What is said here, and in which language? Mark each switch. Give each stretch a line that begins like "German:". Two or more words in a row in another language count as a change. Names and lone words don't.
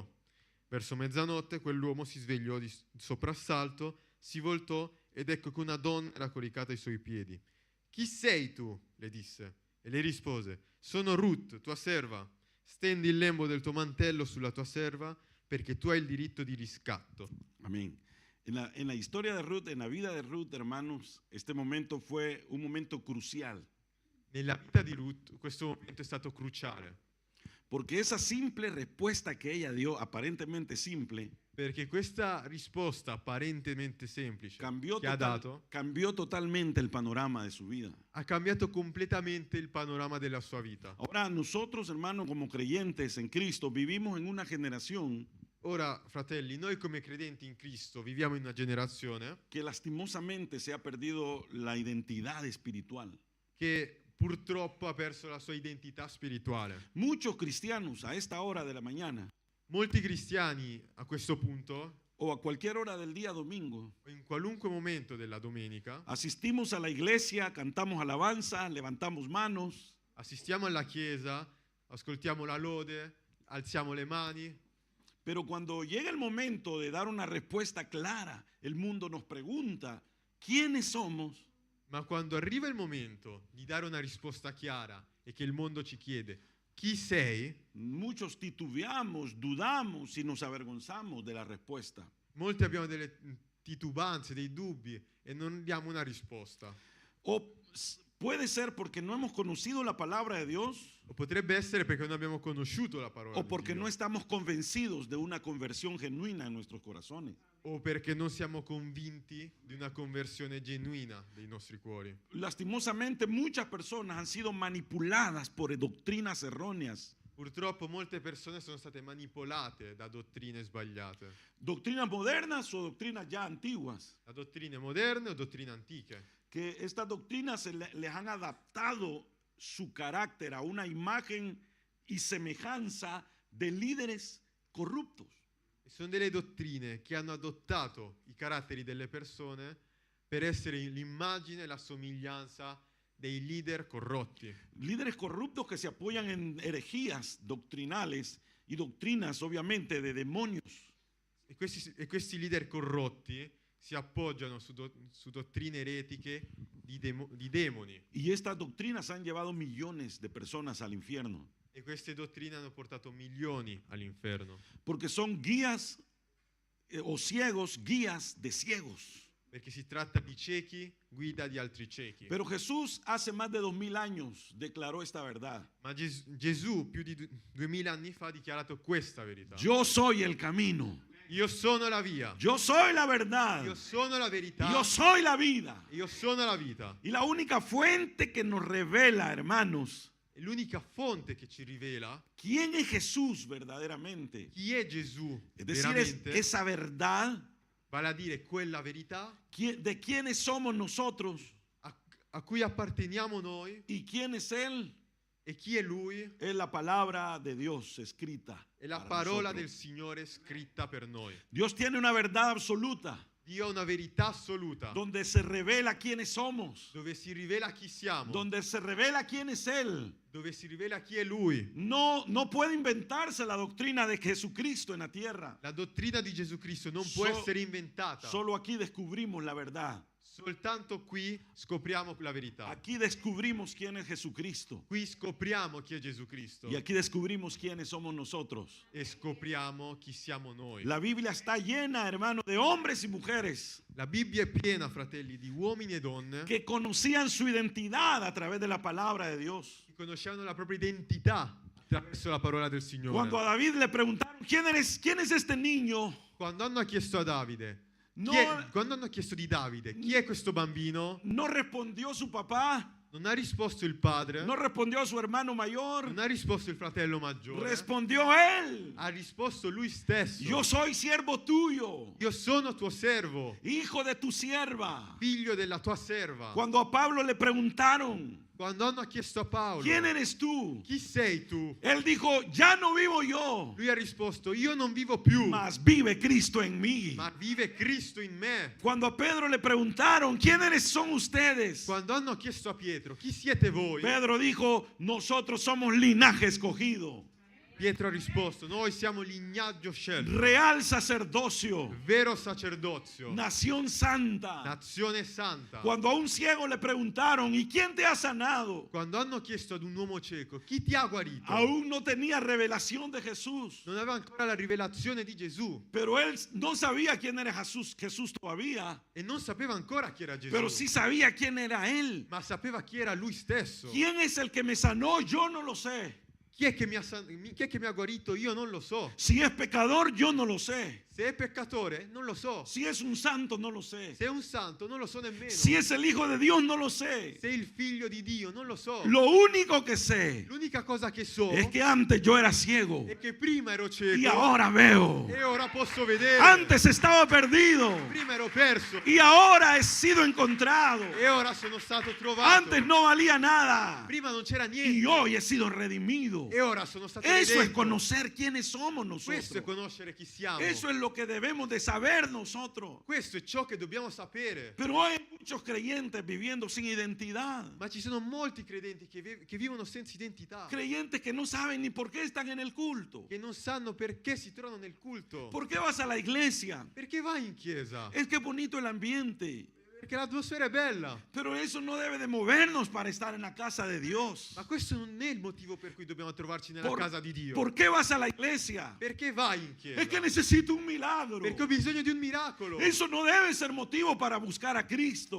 Italian: Verso mezzanotte quell'uomo si svegliò di soprassalto, si voltò ed ecco che una donna era coricata ai suoi piedi. Chi sei tu? Le disse. E lei rispose: sono Ruth, tua serva. Stendi il lembo del tuo mantello sulla tua serva perché tu hai il diritto di riscatto.
Spanish: Amén. En la historia de Ruth, en la vida de Ruth, hermanos, este momento fue un momento crucial.
Italian: Nella vita di Ruth questo momento è stato cruciale.
Spanish: Porque esa simple respuesta que ella dio, aparentemente simple,
Italian: Perché questa risposta apparentemente semplice
Spanish: cambió,
Italian: che ha dato
Spanish: cambió totalmente el panorama de su vida.
Italian: ha cambiato completamente il panorama della sua vita.
Spanish: Ahora nosotros, hermanos, como creyentes en Cristo, vivimos en una generación
Italian: Ora, fratelli, noi come credenti in Cristo viviamo in una generazione
Spanish: que lastimosamente se ha perdido la identidad espiritual.
Italian: che purtroppo ha perso la sua identità spirituale.
Spanish: Muchos cristianos a esta hora de la mañana
Italian: Molti cristiani a questo punto,
Spanish: o a cualquier hora del día domingo,
Italian: o in qualunque momento della domenica,
Spanish: asistimos a la iglesia, cantamos alabanza, levantamos manos,
Italian: assistiamo alla chiesa, ascoltiamo la lode, alziamo le mani,
Spanish: pero cuando llega el momento de dar una respuesta clara, el mundo nos pregunta, ¿quiénes somos?
Italian: ma quando arriva il momento di dare una risposta chiara e che il mondo ci chiede chi sei,
Spanish: Muchos titubeamos, dudamos y nos avergonzamos de la respuesta.
Italian: molti abbiamo delle titubanze, dei dubbi e non diamo una risposta.
Spanish: O puede ser porque no hemos conocido la palabra de Dios,
Italian: O potrebbe essere perché non abbiamo conosciuto la parola
Spanish: o
Italian: di
Spanish: porque
Italian: Dio,
Spanish: no estamos convencidos de una conversión genuina en nuestros corazones.
Italian: o perché non siamo convinti di una conversione genuina dei nostri cuori.
Spanish: Lastimosamente muchas personas han sido manipuladas por doctrinas erróneas,
Italian: Purtroppo molte persone sono state manipolate da dottrine sbagliate,
Spanish: doctrinas modernas o doctrinas ya antiguas,
Italian: da dottrine moderne o dottrine antiche,
Spanish: que estas doctrinas les han adaptado su carácter a una imagen y semejanza de líderes corruptos.
Italian: e sono delle dottrine che hanno adottato i caratteri delle persone per essere l'immagine e la somiglianza dei leader corrotti.
Spanish: Líderes corruptos que se apoyan en herejías doctrinales y doctrinas obviamente de demonios.
Italian: E questi leader corrotti si appoggiano su dottrine eretiche di demoni.
Spanish: Y estas doctrinas han llevado millones de personas al infierno.
Italian: E queste dottrine hanno portato milioni all'inferno.
Spanish: Porque son guías o ciegos, guías de ciegos.
Italian: Perché si tratta di ciechi, guida di altri ciechi.
Spanish: Pero Jesús hace más de 2000 años declaró esta verdad.
Italian: Ma Gesù più di 2000 anni fa ha dichiarato questa verità.
Spanish: Yo soy el camino.
Italian: Io sono la via.
Spanish: Yo soy la verdad.
Italian: Io sono la verità.
Spanish: Yo soy la vida.
Italian: Io sono la vita.
Spanish: Y la única fuente que nos revela, hermanos,
Italian: E l'unica fonte che ci rivela
Spanish: quién es Jesús verdaderamente.
Italian: chi è Gesù
Spanish: Es decir,
Italian: veramente,
Spanish: esa verdad,
Italian: vale a dire quella verità
Spanish: de quiénes somos nosotros
Italian: a cui apparteniamo noi
Spanish: y quién es Él,
Italian: e chi è Lui,
Spanish: es la palabra de Dios escrita.
Italian: è la
Spanish: para
Italian: parola
Spanish: nosotros.
Italian: del Signore scritta per noi.
Spanish: Dios tiene una verdad absoluta
Italian: Dio ha una verità assoluta
Spanish: donde se revela quiénes somos,
Italian: dove si rivela chi siamo,
Spanish: donde se revela quién es Él.
Italian: dove si rivela chi è Lui.
Spanish: No puede inventarse la doctrina de Jesucristo en la tierra.
Italian: La dottrina di Gesù Cristo non può So- essere inventata.
Spanish: Solo aquí descubrimos la verdad.
Italian: Soltanto qui scopriamo la verità.
Spanish: Aquí descubrimos quién es Jesucristo.
Italian: Qui scopriamo chi è Gesù Cristo
Spanish: Y aquí descubrimos quiénes somos nosotros.
Italian: e scopriamo chi siamo noi.
Spanish: La Biblia está llena, hermano, de hombres y mujeres
Italian: La Bibbia è piena, fratelli, di uomini e donne
Spanish: que conocían su identidad a través de la palabra de Dios.
Italian: che conoscevano la propria identità attraverso la parola del Signore.
Spanish: Cuando a David le preguntaron, ¿quién es este niño?
Italian: Quando hanno chiesto a Davide,
Spanish: No,
Italian: quando hanno chiesto di Davide, chi è questo bambino?
Spanish: no respondió su papá,
Italian: Non ha risposto il padre,
Spanish: no respondió su hermano mayor,
Italian: non ha risposto il fratello maggiore,
Spanish: respondió él.
Italian: ha risposto lui stesso.
Spanish: Yo soy siervo tuyo,
Italian: Io sono tuo servo,
Spanish: hijo de tu sierva.
Italian: figlio della tua serva.
Spanish: Cuando a Pablo le preguntaron,
Italian: Quando hanno chiesto a Paolo,
Spanish: ¿quién eres tú?
Italian: chi sei tu?
Spanish: Él dijo, ya no vivo yo,
Italian: Lui ha risposto, io non vivo più,
Spanish: mas vive Cristo en mí.
Italian: ma vive Cristo in me.
Spanish: Cuando a Pedro le preguntaron, ¿quiénes son ustedes?
Italian: Quando hanno chiesto a Pietro, chi siete voi?
Spanish: Pedro dijo, nosotros somos linaje escogido,
Italian: Pietro ha risposto, noi siamo lignaggio scelto,
Spanish: real sacerdocio,
Italian: vero sacerdozio,
Spanish: nación santa.
Italian: nazione santa.
Spanish: Cuando a un ciego le preguntaron, ¿y quién te ha sanado?
Italian: Quando hanno chiesto ad un uomo cieco, chi ti ha guarito?
Spanish: Aún no tenía revelación de Jesús,
Italian: Non aveva ancora la rivelazione di Gesù
Spanish: pero él no sabía quién era Jesús todavía,
Italian: e non sapeva ancora chi era Gesù,
Spanish: pero sí sabía quién era él.
Italian: ma sapeva chi era lui stesso.
Spanish: ¿Quién es el que me sanó? Yo no lo sé.
Italian: Chi è che mi ha guarito? Io non lo so.
Spanish: Si es pecador, yo no lo sé.
Italian: Se è peccatore, non lo so.
Spanish: Si es un santo, no lo sé.
Italian: Se è un santo, non lo so nemmeno.
Spanish: Si es el Hijo de Dios, no lo sé.
Italian: Se è il figlio di Dio, non lo so.
Spanish: Lo único que sé
Italian: L'unica cosa che so
Spanish: es que antes yo era ciego
Italian: è che prima ero
Spanish: y
Italian: cieco
Spanish: ahora veo.
Italian: e ora posso vedere.
Spanish: Antes estaba perdido
Italian: Prima ero perso
Spanish: y ahora he sido encontrado.
Italian: e ora sono stato trovato.
Spanish: Antes no valía nada
Italian: Prima non c'era
Spanish: y
Italian: niente
Spanish: hoy he sido redimido.
Italian: e ora sono stato
Spanish: Eso es
Italian: redento.
Spanish: conocer quiénes somos
Italian: Questo è
Spanish: nosotros.
Italian: conoscere chi siamo.
Spanish: Eso es lo que debemos de saber nosotros.
Italian: Questo è ciò che dobbiamo sapere.
Spanish: Pero hay muchos creyentes viviendo sin identidad.
Italian: Ma ci sono molti credenti che vivono senza identità,
Spanish: Creyentes que no saben ni por qué están en el culto.
Italian: che non sanno perché si trovano nel culto.
Spanish: ¿Por qué vas a la iglesia?
Italian: Perché vai in chiesa?
Spanish: Es que bonito el ambiente.
Italian: Perché l'atmosfera è bella.
Spanish: Pero eso no debe de movernos para estar en la casa de Dios.
Italian: Ma questo non è il motivo per cui dobbiamo trovarci nella Por- casa di Dio.
Spanish: ¿Por qué vas a la iglesia?
Italian: Perché vai in chiesa?
Spanish: Es que necesito un milagro.
Italian: Perché ho bisogno di un miracolo.
Spanish: Eso no debe ser motivo para buscar a Cristo.